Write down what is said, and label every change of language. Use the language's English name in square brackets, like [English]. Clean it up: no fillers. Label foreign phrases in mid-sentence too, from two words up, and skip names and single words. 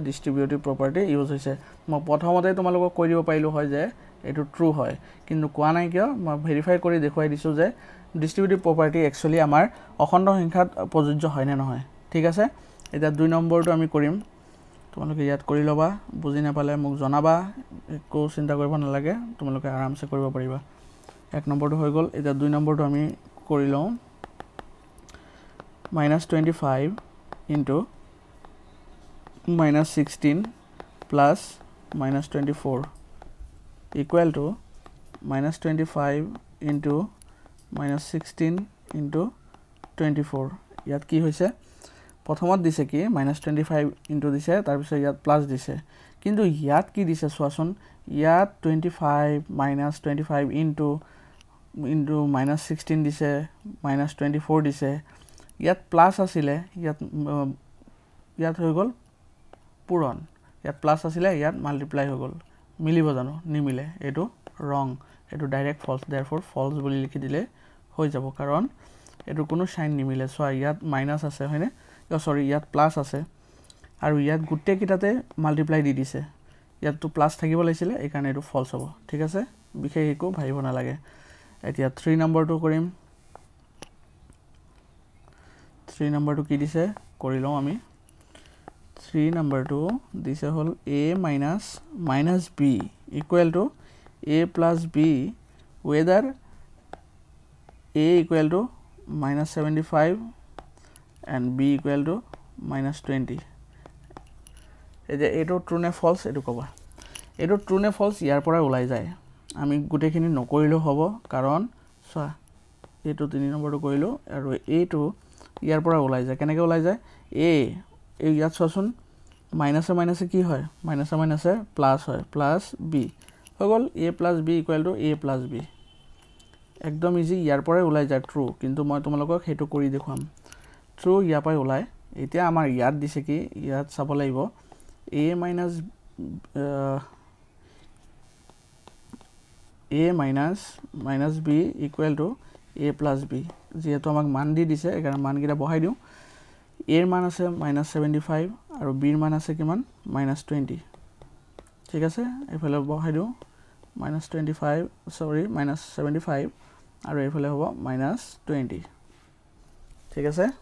[English] distributive property use [Assamese] হৈছে মই প্ৰথমতে তোমালোকক কৈ দিব পাৰিলো হয় যে এটো ট্ৰু হয় কিন্তু কোৱা নাই কিয় মই ভেৰিফাই কৰি দেখুৱাই দিছো যে [English] distributive property actually [Assamese] আমাৰ অখণ্ড সংখ্যাত প্ৰযোজ্য হয় নে নহয় ঠিক আছে এটা 2 নম্বৰটো আমি কৰিম তোমালোকে ইয়াত কৰি লবা বুজি নাপালে মোক জনাবা একো চিন্তা কৰিব নালাগে তোমালোকে আৰামছে কৰিব পাৰিবা 1 নম্বৰটো হৈ গ'ল এটা 2 নম্বৰটো আমি কৰি লওঁ [English] -25 into -16 plus -24 equal to -25 into -16 into 24 [Assamese] ইয়াত কি হৈছে প্ৰথমত দিছে কি -25 into দিছে তাৰ পিছত ইয়াত প্লাস দিছে কিন্তু ইয়াত কি দিছে চোৱাচোন ইয়াত 25 -25 into -16 দিছে -24 দিছে ইয়াত প্লাস আছিলে ইয়াত হৈ গ'ল পূৰণ ইয়াত প্লাস আছিলে ইয়াত মাল্টিপ্লাই হৈ গ'ল মিলিব জানো নিমিলে এটো ৰং এটো [English] direct false therefore false [Assamese] বুলি লিখি দিলে হৈ যাব কাৰণ এটো কোনো সাইন নিমিলে সো ইয়াত মাইনাস আছে হয়নে সৰি ইয়াত প্লাস আছে আৰু ইয়াত গুটে কিটাতে মাল্টিপ্লাই দি দিছে ইয়াত তো প্লাস থাকিব লাগিছিলে এই কাৰণে এটো ফলস হ'ব ঠিক আছে বিশেষ একো ভাবিব না লাগে এতিয়া 3 নম্বৰটো কৰিম 3 নম্বৰটো কি দিছে কৰি লওঁ আমি 3 নম্বৰটো দিছে হল [English] a minus b equal to a plus b whether a equal to -75 and b equal to -20 [Assamese] এটো ট্ৰু নে ফলস এটো কবা এটো ট্ৰু নে ফলস ইয়াৰ পৰা ওলাই যায় আমি গুটেখিনি নকৰিলো হ'ব কাৰণ চোৱা এটো 3 নম্বৰটো কৰিলো আৰু এটো ইয়াৰ পৰা ওলাই যায় কেনেকৈ ওলাই যায় এই ইয়াত চোৱাচোন মাইনাসে মাইনাসে কি হয় মাইনাসে মাইনাসে প্লাস হয় প্লাস b হৈ গ'ল [English] a plus b equal to a plus b [Assamese] একদম ইজি ইয়াৰ পৰা ওলাই যায় ট্ৰু কিন্তু মই তোমালোকক হেতু কৰি দেখুৱাম ট্ৰু ইয়াৰ পৰা ওলাই এতিয়া আমাৰ ইয়াত দিছে কি ইয়াত চাব লাগিব a [English] minus b equal to a plus b [Assamese] যেহেতু আমাক মান দি দিছে এখানে মান গিটা বহাই দিও a এর মান আছে -75 আৰু b এর মান আছে কিমান -20 ঠিক আছে এফালে বহাই দিও -25 সৰি -75 আৰু এফালে হ'ব -20 ঠিক আছে